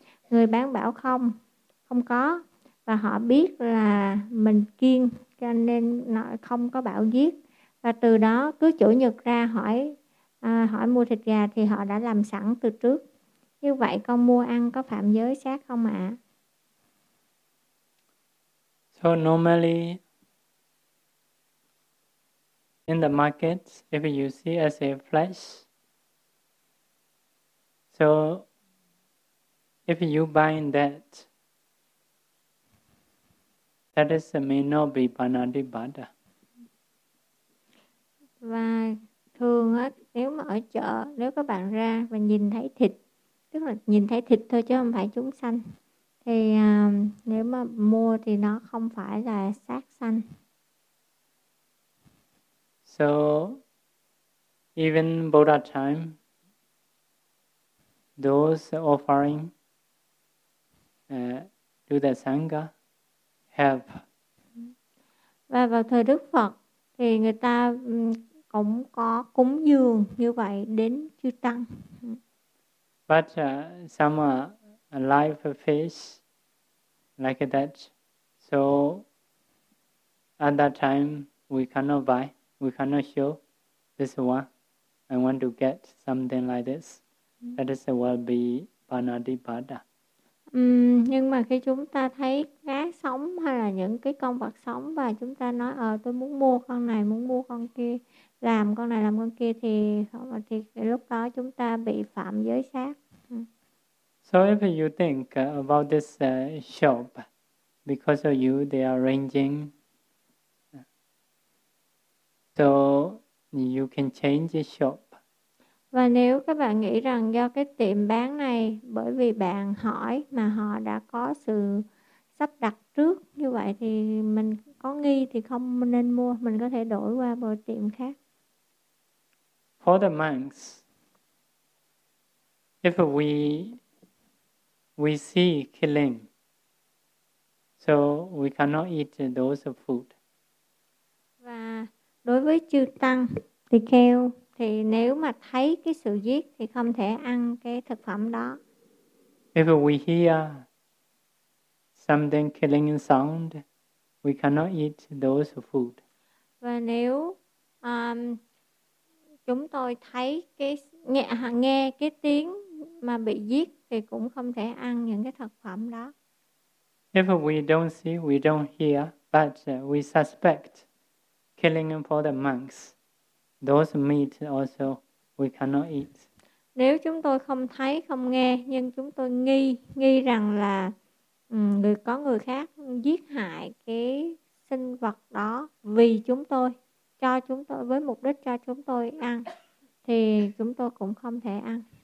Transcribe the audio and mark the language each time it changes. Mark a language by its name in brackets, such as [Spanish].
[Vietnamese] Người bán bảo không, không có. Và họ biết là mình kiêng cho nên nó không có bảo giết. Và từ đó cứ chủ nhật ra hỏi hỏi mua thịt gà thì họ đã làm sẵn từ trước. Như vậy con mua ăn có phạm giới sát không ạ? [English] So normally in the markets, if you see as a flash, so if you buy that, that is may not be Panadibada. [Vietnamese] Và thường á, nếu mà ở chợ, nếu các bạn ra và nhìn thấy thịt, tức là nhìn thấy thịt thôi chứ không phải chúng sanh, thì nếu mà mua thì nó không phải là sát sanh. [English] So, even Buddha time, those offering to the Sangha have. [Vietnamese] Và vào thời Đức Phật thì người ta cũng có cúng dường như vậy đến chư tăng. [English] But some live fish like that. So at that time we cannot buy, we cannot show this one. I want to get something like this. That is will be Panadipada. [Vietnamese] Nhưng mà khi chúng ta thấy cá sống hay là những cái con vật sống và chúng ta nói tôi muốn mua con này, muốn mua con kia, làm con này làm con kia, thì không, thì lúc đó chúng ta bị phạm giới sát. [English] So if you think about this shop, because of you they are arranging, so you can change the shop. [Vietnamese] Và nếu các bạn nghĩ rằng do cái tiệm bán này, bởi vì bạn hỏi mà họ đã có sự sắp đặt trước như vậy, thì mình có nghi thì không nên mua, mình có thể đổi qua một tiệm khác. [English] For the monks, if we see killing, so we cannot eat those food. [Vietnamese] Và đối với chư tăng thì kêu, thì nếu mà thấy cái sự giết thì không thể ăn cái thực phẩm đó. [English] If we hear something killing sound, we cannot eat those food. [Vietnamese] Và nếu chúng tôi thấy cái nghe cái tiếng mà bị giết thì cũng không thể ăn những cái thực phẩm đó. [English] If we don't see, we don't hear, but we suspect killing for the monks, those meat also we cannot eat. [Vietnamese] Nếu chúng tôi không thấy, không nghe, nhưng chúng tôi nghi rằng là có người khác giết hại cái sinh vật đó vì chúng tôi, cho chúng tôi, với mục đích cho chúng tôi ăn, thì chúng tôi cũng không thể ăn.